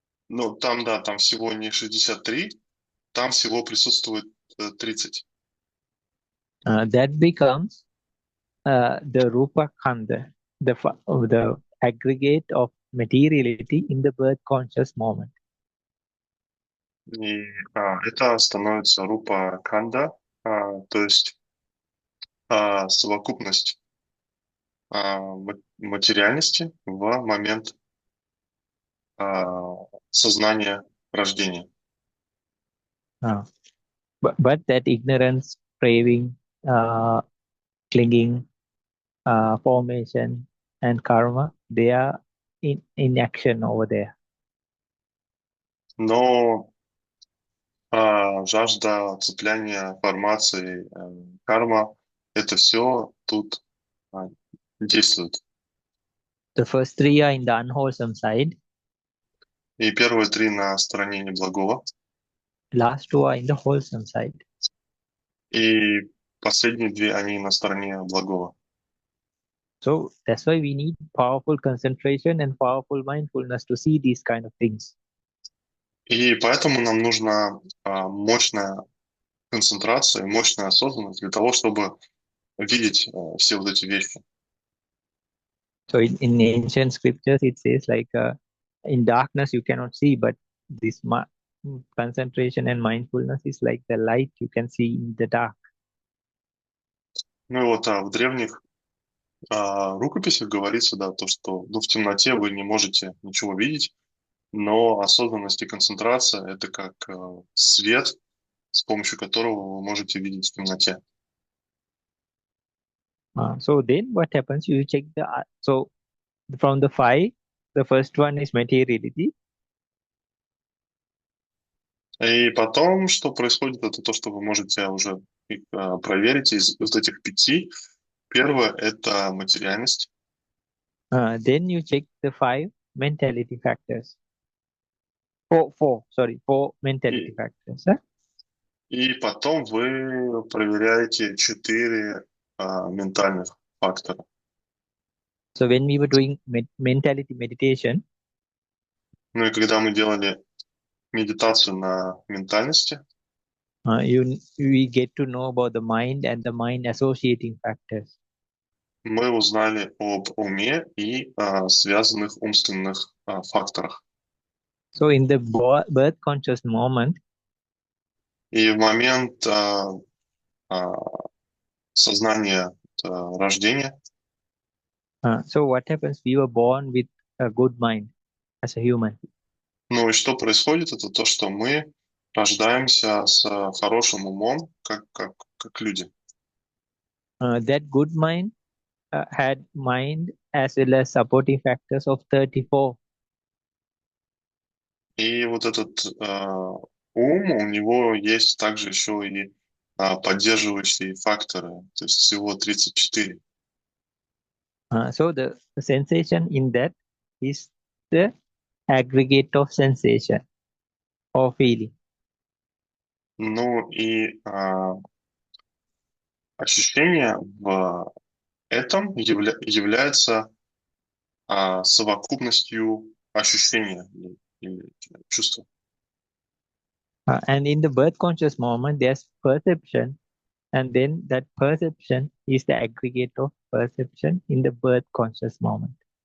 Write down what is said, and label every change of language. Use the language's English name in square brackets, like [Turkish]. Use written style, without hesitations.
[Russian] Ну, там, да, там всего не 63, там всего присутствует 30. [English] That becomes the Rupa Khanda, the aggregate of materiality in the birth conscious moment. [Russian] И это становится рупа канда, то есть совокупность материальности в момент сознания рождения. [English] But that ignorance, craving, clinging, formation, and karma, they are in action over there. [Russian] Но жажда, цепляния, формации, карма — это все тут действует. [English] The first 3 are in the unwholesome side. [Russian] И первые 3 на стороне неблагого. [English] Last 2 are in the wholesome side. [Russian] И последние 2, они на стороне благого. [English] So that's why we need powerful concentration and powerful mindfulness to see these kind of things. [Russian] И поэтому нам нужна мощная концентрация, мощная осознанность для того, чтобы видеть все вот эти вещи. [English] So in ancient scriptures, it says like in darkness you cannot see, but this concentration and mindfulness is like the light you can see in the dark. [Russian] Ну и вот в древних рукописях говорится, да, то, что в темноте вы не можете ничего видеть, но осознанность и концентрация — это как свет, с помощью которого вы можете видеть в темноте. [English] So then what happens? You check so from the 5, the first one is materiality. [Russian] И потом, что происходит, это то, что вы можете уже проверить из этих 5. Первое — это материальность. [English] Then you check the 5 mentality factors. Four mentality factors. [Russian] И потом вы проверяете 4 ментальных фактора. [English] So when we were doing mentality meditation, [Russian] Ну и когда мы делали медитацию на ментальности, [English] we get to know about the mind and the mind associating factors. [Russian] мы узнали об уме и связанных умственных факторах. [English] So in the birth conscious moment, [Russian] И в момент а, сознания рождения, [English] so what happens? We were born with a good mind as a human. [Russian] ну и что происходит, это то, что мы рождаемся с хорошим умом, как люди. [English] That good mind had mind as well as supporting factors of 34. [Russian] И вот этот ум, у него есть также еще и поддерживающие факторы, то есть всего 34. [English] So the sensation in that is the aggregate of sensation or feeling. [Russian] Ну и ощущение в этом является совокупностью ощущения или чувства. [English] And in the birth conscious moment, there's perception, and then that perception is the aggregate of perception in the birth conscious moment.